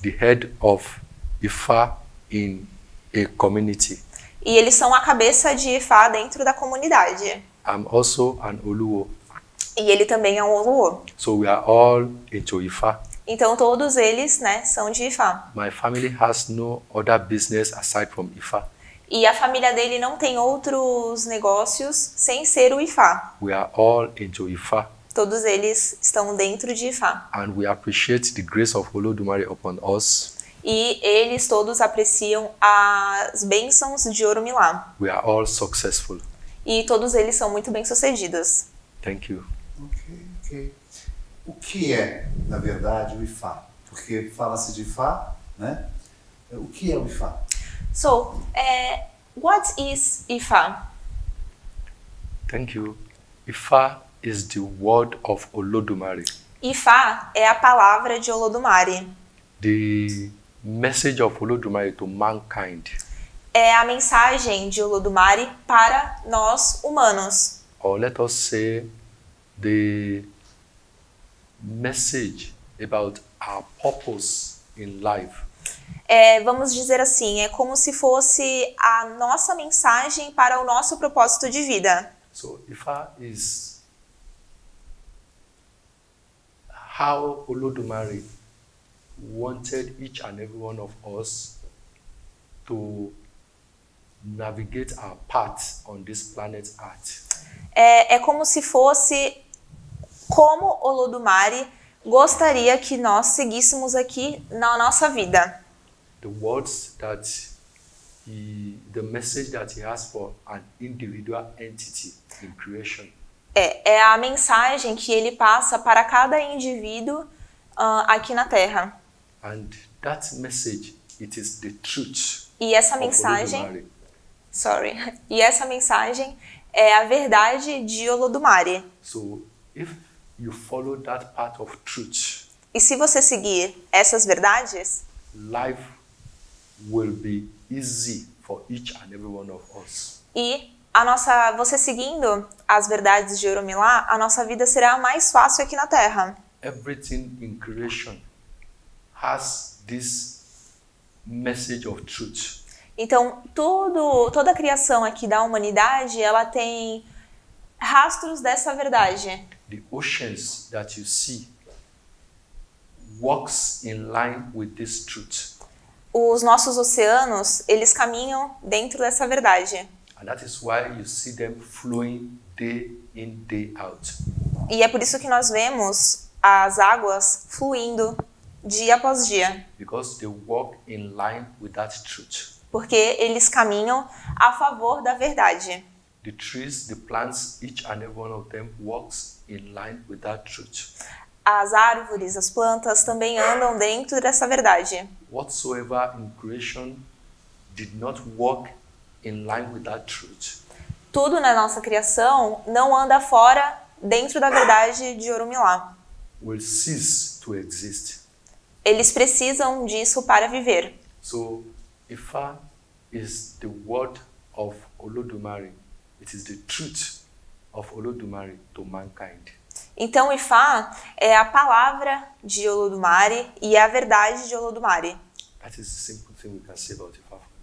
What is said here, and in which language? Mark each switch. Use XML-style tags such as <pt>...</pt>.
<en>the head of Ifa in a community.</en> <pt>e eles são a cabeça de Ifá dentro da comunidade.</pt> <en>I'm also an Oluwo.</en> <pt>E ele também é um Oluô.</pt> <en>So we are all into Ifa.</en> <pt>Então todos eles, né, são de Ifá.</pt> <en>My family has no other business aside from Ifa.</en> <pt>E a família dele não tem outros negócios sem ser o Ifá.</pt> <en>We are all into Ifa.</en> <pt>Todos eles estão dentro de Ifá.</pt> <en>And we appreciate the grace of Olodumare upon us.</en> <pt>E eles todos apreciam as bênçãos de Orumilá.</pt> <en>We are all successful.</en> <pt>E todos eles são muito bem-sucedidos.</pt> <en>Thank you.</en> <pt>Ok. O que é, na verdade, o Ifá? Porque fala-se de Ifá, né? O que é o Ifá?</pt> <en>So, what is Ifá? Thank you. Ifa is the word of Olodumare.</en> <pt>Ifá é a palavra de Olodumare.</pt> <en>The message of Olodumare to mankind.</en> <pt>É a mensagem de Olodumare para nós humanos.</pt> <en>Or let us say the message about our purpose in life.</en> <pt>Vamos dizer assim, é como se fosse a nossa mensagem para o nosso propósito de vida.</pt> <en>So Ifa is how Olodumare wanted each and every one of us to navigate our path on this planet Earth.</en> <pt>É como se fosse como Olodumare gostaria que nós seguíssemos aqui na nossa vida.</pt> <en>The words that the message that he has for an individual entity in creation.</en> <pt>É a mensagem que ele passa para cada indivíduo aqui na Terra.</pt> <en>And that message, it is the truth.</en> <pt>E essa</pt> <en>of</en> <pt>mensagem,</pt> <en>Olodumare.</en> <pt>E essa mensagem é a verdade de Olodumare.</pt> <en>So if you follow that path of truth,</en> <pt>E se você seguir essas verdades,</pt> <en>life will be easy for each and every one of us.</en> <pt>e você seguindo as verdades de Orumilá, a nossa vida será mais fácil aqui na Terra.</pt> <en>Everything in creation has this message of truth.</en> <pt>Então, toda a criação aqui da humanidade, ela tem rastros dessa verdade.</pt> <en>The oceans that you see walks in line with this truth.</en> <pt>Os nossos oceanos, eles caminham dentro dessa verdade.</pt> <en>And that is why you see them flowing day in, day out.</en> <pt>E é por isso que nós vemos as águas fluindo dia após dia.</pt> <en>Because they walk in line with that truth.</en> <pt>Porque eles caminham a favor da verdade.</pt> <en>The trees, the plants, each and every one of them walks in line with that truth.</en> <pt>As árvores, as plantas também andam dentro dessa verdade.</pt> <en>Whatsoever in creation did not walk in line with that truth,</en> <pt>Tudo na nossa criação não anda fora dentro da verdade de Orumilá.</pt> <en>will cease to exist.</en> <pt>Eles precisam disso para viver.</pt> <en>So, Ifa is the word of Olodumare. It is the truth of Olodumare to mankind.</en> <pt>Então, Ifá é a palavra de Olodumare e é a verdade de Olodumare.</pt> <en>That is the simple thing we can say about Ifa.</en>